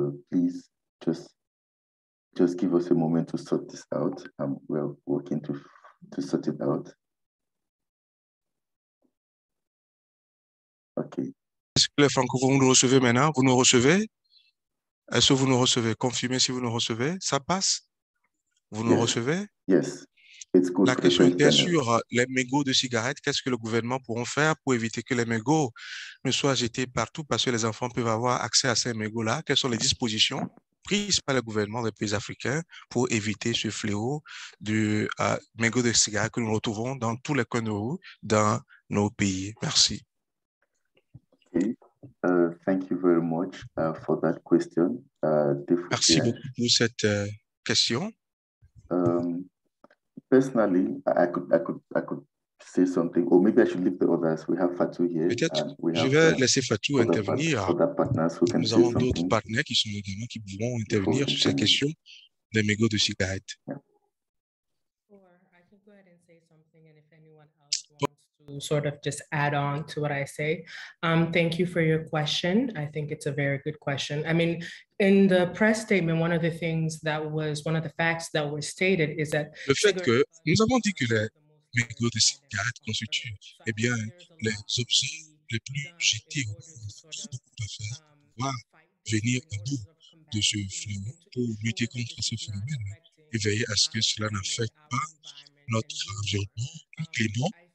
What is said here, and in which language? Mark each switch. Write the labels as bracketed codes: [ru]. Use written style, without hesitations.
[en] Please just give us a moment to sort this out. We're working to sort it out. Okay. [fr] Est-ce que les Franco, vous nous recevez maintenant? Vous nous recevez? Est-ce que vous nous recevez? Confirmez si vous nous recevez. Ça passe? Vous nous recevez? [en] Yes. [fr] La question était sur les mégots de cigarettes. Qu'est-ce que le gouvernement pourra faire pour éviter que les mégots ne soient jetés partout parce que les enfants peuvent avoir accès à ces mégots-là? Quelles sont les dispositions prises par le gouvernement des pays africains pour éviter ce fléau de mégots de cigarettes que nous retrouvons dans tous les coins de rue dans nos pays? Merci. [en] Okay. Thank you very much for that question. [fr] Merci beaucoup pour cette question. [en] Personally, I could say something, or maybe I should leave the others. We have Fatou here. [fr] Peut-être je vais laisser Fatou intervenir. Nous avons d'autres partenaires qui sont également qui pourront intervenir sur cette question des mégots de cigarettes. [en] Or I can go ahead and say something, and if anyone else wants to sort of just add on to what I say. Thank you for your question. I think it's a very good question. I mean, in the press statement, one of the facts that was stated is that [fr] le fait que nous avons dit que les mégots de cigarettes constituent les objets les plus jetés au monde. Il y a beaucoup à faire pour pouvoir venir à bout de ce fléau, pour lutter contre ce phénomène et veiller à ce que cela n'affecte pas notre environnement, le climat